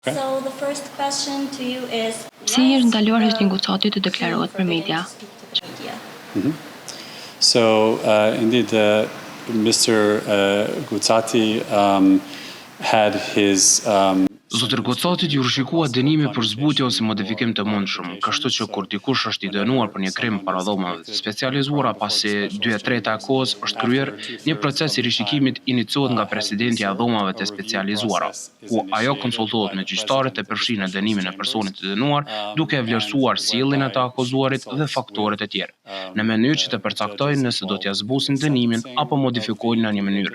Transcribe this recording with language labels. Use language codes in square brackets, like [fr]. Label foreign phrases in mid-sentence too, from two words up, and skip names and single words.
[en] So the first question to you is [sq] Si është ndaluar Hysni Gucati të deklarohet për media? [en] So indeed, Mr. Gucati had his [sq] Zotër Gocatit ju rishikua dënimi për zbutje ose modifikim të mundshëm, kështu që kur dikush është i dënuar për një krim para dhomave të specializuara pasi 2/3 e kohës është kryer, një proces i rishikimit iniciohet nga presidenti i dhomave të specializuara, ku ajo konsultohet me gjyqtarët e përfshin në dënimin e personit të dënuar, duke e vlerësuar sjelljen e të akuzuarit dhe faktorët e tjerë, në mënyrë që të përcaktojnë nëse do t'ia zbusin dënimin apo modifikojnë në një mënyrë.